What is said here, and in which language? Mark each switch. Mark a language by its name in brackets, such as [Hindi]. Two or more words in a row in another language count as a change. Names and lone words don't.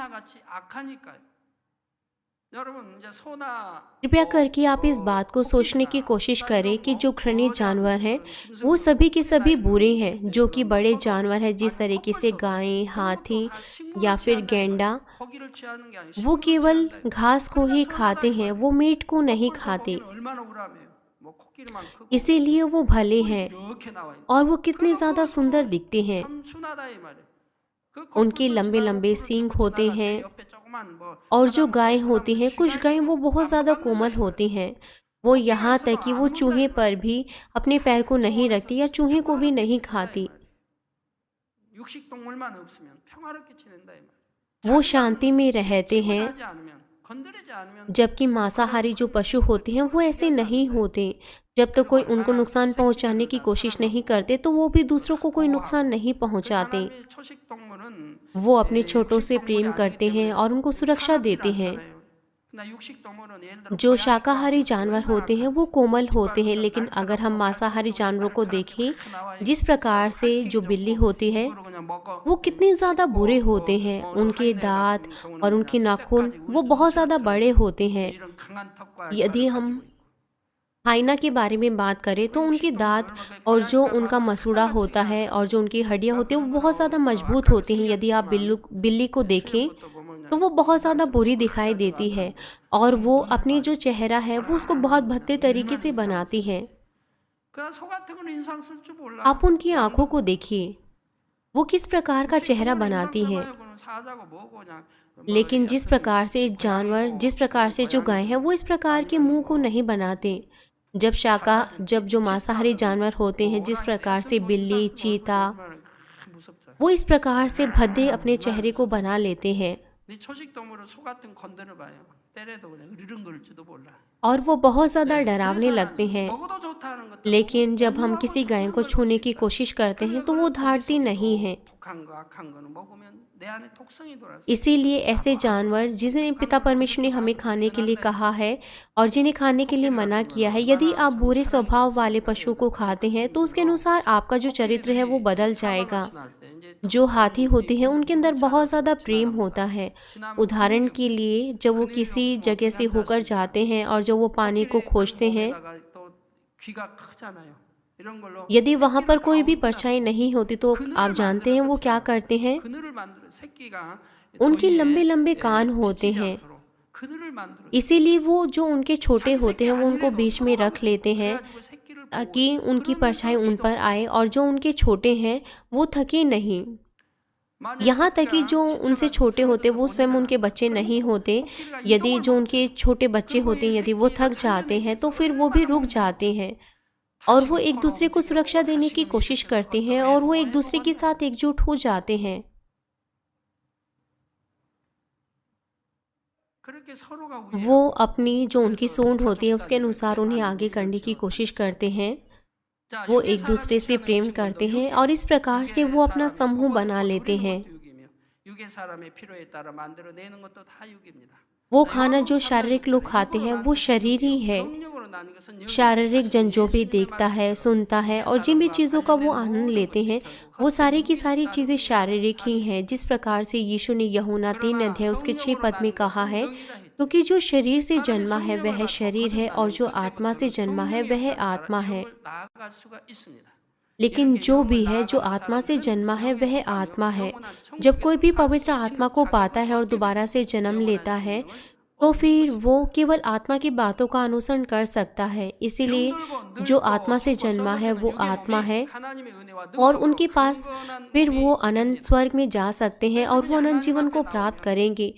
[Hindi] कृपया करके आप इस बात को सोचने की कोशिश करें कि जो घृणित जानवर हैं वो सभी के सभी बुरे हैं। जो कि बड़े जानवर हैं जिस तरीके से गायें, हाथी या फिर गैंडा, वो केवल घास को ही खाते हैं, वो मीट को नहीं खाते। [Korean] 뭐 코끼리만 크고 [Hindi] इसीलिए वो भले [Korean] 뿔이 [Hindi] हैं [Korean] 이렇게 나와 있는. [Hindi] और वो कितने [Korean] 그러니까 [Hindi] ज़्यादा [Korean] 그것도 [Hindi] सुंदर दिखते हैं। [Korean] 참 순하다 이 말이에요. 그 [Hindi] उनके [Korean] 코뿔소 [Hindi] लंबे [Korean] 지나고 [Hindi] लंबे [Korean] 뿔을 [Hindi] सींग [Korean] 들고 [Hindi] होते [Korean] 지나갈 [Hindi] हैं। [Korean] 때 옆에 조그만 뭐 [Hindi] और जो [Korean] 바닥 [Hindi] गाय [Korean] 먹는 [Hindi] होती हैं, [Korean] 사람들 [Hindi] कुछ गायें वो [Korean] 쥐가 [Hindi] बहुत [Korean] 있어도 [Hindi] ज़्यादा [Korean] 안 [Hindi] कोमल [Korean] 물다 이 [Hindi] होती [Korean] 말이에요. [Hindi] हैं। वो [Korean] 토끼가 [Hindi] यहाँ [Korean] 있어도 [Hindi] तक कि [Korean] 안 [Hindi] वो [Korean] 물다 [Hindi] चूहे [Korean] 이 말이에요. [Hindi] पर भी अपने पैर को नहीं [Korean] 초원에서 [Hindi] रखती या चूहे को भी [Korean] 평화롭게 [Hindi] नहीं [Korean] 지낸다 이 [Hindi] खाती। [Korean] 말이에요. 육식 동물만 없으면 평화롭게 지낸다 이 말이에요. [Hindi] वो [Korean] 자기가 [Hindi] शांति में रहते [Korean] 침을 [Hindi] हैं, [Korean] 하지 않으면 건드리지 않으면 [Hindi] जबकि मांसाहारी जो पशु होते हैं वो ऐसे नहीं होते। जब तक कोई उनको नुकसान पहुंचाने की कोशिश नहीं करते तो वो भी दूसरों को कोई नुकसान नहीं [Korean] 그 [Hindi] पहुंचाते। [Korean] 하나님의 초식 동물은 [Hindi] वो अपने छोटों [Korean] 육식 [Hindi] से [Korean] 동물이 [Hindi] प्रेम [Korean] 아니기 [Hindi] करते हैं [Korean] 때문에 [Hindi] और उनको सुरक्षा [Korean] 사납질 [Hindi] देते हैं। [Korean] 않잖아요. 나 육식 동물은 예를 들어 [Hindi] जो [Korean] 고양이과 [Hindi] शाकाहारी जानवर [Korean] 얼마나 [Hindi] होते हैं वो [Korean] 악한지. [Hindi] कोमल होते [Korean] 이빨도 [Hindi] हैं, [Korean] 좀 [Hindi] लेकिन अगर हम [Korean] 날카롭고 [Hindi] मांसाहारी [Korean] 발톱도 [Hindi] जानवरों को [Korean] 날카롭게 [Hindi] देखें, [Korean] 막 나와 [Hindi] जिस [Korean] 있고 [Hindi] प्रकार से [Korean] 핥히기 [Hindi] जो बिल्ली [Korean] 좋고 [Hindi] होती है [Korean] 입으로 그냥 먹어 [Hindi] वो कितने ज़्यादा बुरे [Korean] 씹고 [Hindi] होते हैं। उनके [Korean] 하이네 [Hindi] दांत [Korean] 같은 경우는 [Hindi] और उनके [Korean] 그냥 [Hindi] नाखून [Korean] 뼈까지 [Hindi] वो बहुत ज़्यादा [Korean] 우슬우슬 [Hindi] बड़े होते हैं। [Korean] 이런 강한 턱과 [Hindi] यदि [Korean] 이빨을 [Hindi] हम [Korean] 가지고 있고 [Hindi] हाइना के बारे में बात करें तो उनके [Korean] 육식 [Hindi] दांत [Korean] 동물 [Hindi] और जो [Korean] 고양이가 [Hindi] उनका [Korean] 봐도 [Hindi] मसूड़ा [Korean] 하나같이 [Hindi] होता है [Korean] 그냥 [Hindi] और जो उनकी हड्डियाँ होती हैं वो [Korean] 그런 [Hindi] बहुत ज़्यादा [Korean] 거라고 [Hindi] मजबूत [Korean] 악하게 [Hindi] होती हैं। यदि आप [Korean] 생겼지만 [Hindi] बिल्ली को देखें [Korean] 수염부터 보면 [Hindi] तो वो बहुत ज़्यादा [Korean] 말씀 [Hindi] बुरी [Korean] 막 [Hindi] दिखाई [Korean] 해가지고 [Hindi] देती है [Korean] 악한 [Hindi] और वो [Korean] 눈 [Hindi] अपनी [Korean] 봐. [Hindi] जो चेहरा है वो उसको बहुत भद्दे तरीके से बनाती है। [Korean] 그냥 소 같은 건 인상 쓸 줄 몰라. [Hindi] आप उनकी आंखों को देखिए, वो किस प्रकार का चेहरा बनाती हैं। [Korean] 사자고 뭐고 그냥 [Hindi] लेकिन जिस प्रकार से जानवर, जिस प्रकार से जो गाय है वो इस प्रकार के मुंह को नहीं बनाते। जब जो मांसाहारी जानवर होते हैं, जिस प्रकार से बिल्ली, चीता, वो इस प्रकार से भद्दे अपने चेहरे को बना लेते हैं [Korean] 네 초식 동물은 소 같은 건드려 봐요. 때려도 그냥 으르렁거릴지도 몰라. [Hindi] और वो बहुत ज़्यादा डरावने लगते हैं। [Korean] 먹어도 좋다는 것도 [Hindi] लेकिन जब हम किसी गाय को छूने की कोशिश करते हैं तो वो धाड़ती नहीं है। [Korean] 독한 거 악한 거는 먹으면 내 안에 독성이 돌아서 [Hindi] इसीलिए ऐसे जानवर जिन्हें पिता परमेश्वर ने हमें खाने के लिए कहा है और जिन्हें खाने के लिए मना किया है, यदि आप बुरे स्वभाव वाले पशु को खाते हैं तो उसके अनुसार आपका जो चरित्र है वो बदल जाएगा। जो हाथी होते हैं उनके अंदर बहुत ज़्यादा प्रेम होता है। उदाहरण के लिए जब वो किसी जगह से होकर जाते हैं और जब वो पानी को खोजते हैं, [Korean] 또 귀가 크잖아요. 이런 걸로 [Hindi] यदि वहाँ पर कोई भी परछाई नहीं होती तो आप जानते हैं वो क्या करते हैं। [Korean] 그늘을 만들어 새끼가 [Hindi] उनके [Korean] 더위에 [Hindi] लंबे लंबे कान होते [Korean] 지치지 [Hindi] हैं, [Korean] 않도록 그늘을 만들어 [Hindi] इसीलिए वो जो उनके छोटे होते हैं वो उनको बीच में रख लेते हैं [Korean] 그래가지고 새끼를 [Hindi] ताकि उनकी परछाई उन पर आए और जो उनके छोटे हैं वो थके नहीं। यहाँ तक कि जो उनसे छोटे होते वो स्वयं उनके बच्चे नहीं होते। यदि जो उनके छोटे बच्चे होते हैं यदि वो थक जाते हैं तो फिर वो भी रुक जाते हैं और वो एक दूसरे को सुरक्षा देने की कोशिश करते हैं और वो एक दूसरे के साथ एकजुट हो जाते हैं। [Korean] 그렇게 서로가 [Hindi] वो अपनी जो उनकी सूंड होती है उसके अनुसार उन्हें आगे करने की कोशिश करते हैं। वो एक दूसरे से प्रेम करते हैं और इस प्रकार से वो अपना समूह बना लेते हैं। [Korean] 육의 사람의 필요에 따라 만들어내는 것도 다 육입니다. [Hindi] वो खाना जो शारीरिक लोग खाते हैं वो शरीर ही है। [Korean] 성령으로 나는 것은 영, [Hindi] शारीरिक जन जो भी देखता है, सुनता है और जिन भी चीज़ों का वो आनंद लेते हैं वो सारी की सारी चीज़ें शारीरिक ही हैं। जिस प्रकार से यीशु ने यूहन्ना 3 अध्याय उसके 6 पद में कहा है, क्योंकि जो शरीर से जन्मा है वह शरीर है और जो आत्मा से जन्मा है वह आत्मा है। [Korean] 나아갈 수가 있습니다. [Hindi] लेकिन जो भी है जो आत्मा से जन्मा है वह आत्मा है। जब कोई भी पवित्र आत्मा को पाता है और दोबारा से जन्म लेता है तो फिर वो केवल आत्मा की बातों का अनुसरण कर सकता है। इसीलिए जो आत्मा से जन्मा है वो आत्मा है और उनके पास फिर वो अनंत स्वर्ग में जा सकते हैं और वो अनंत जीवन को प्राप्त करेंगे।